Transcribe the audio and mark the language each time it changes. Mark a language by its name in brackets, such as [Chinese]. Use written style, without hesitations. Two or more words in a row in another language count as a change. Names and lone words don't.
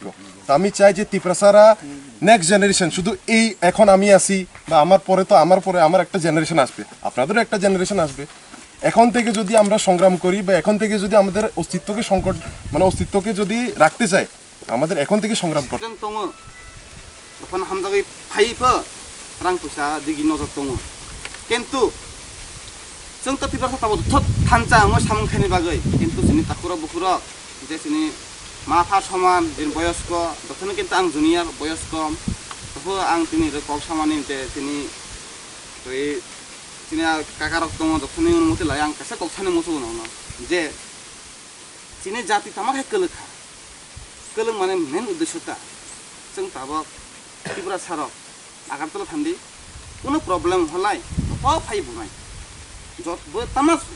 [Bangla] তো আমি চাই যে ত্রিপুরাসারা [English] next generation, [Bangla] শুধু এই এখন আমি আসি বা আমার পরে তো আমার পরে আমার একটা জেনারেশন আসবে, আপনাদেরও একটা জেনারেশন আসবে। এখন থেকে যদি আমরা সংগ্রাম করি বা এখন থেকে যদি আমাদের অস্তিত্বকে সংকট মানে অস্তিত্বকে যদি রাখতে চাই, আমাদের এখন থেকে সংগ্রাম করতে [Kok Borok] जों दङ दखान हामजागै फाइफो रां फैसा दिगि नजर दङ किन्तु जों त तिब्रा साताबो थत थानचा आङो सामखानि बागै किन्तु जोंनि ताकुरा बुकुरा जे जोंनि माफा समान दिन बयस्क दखनो किन्तु आं जुनियर बयस्क तखो आं तिनि कल सामानि ते तिनि तै तिनि काकारक दङ दखनो मते लाई आं कासे कलसानि मोसो न जे तिनि जाति तामाखै कलखा कलम माने मेन उद्देश्यता जों ताबक त्रिपुरा सारक आगारतला थान्दी কোনো प्रॉब्लेम हलाय प फाइ बुनाय जत बो तामा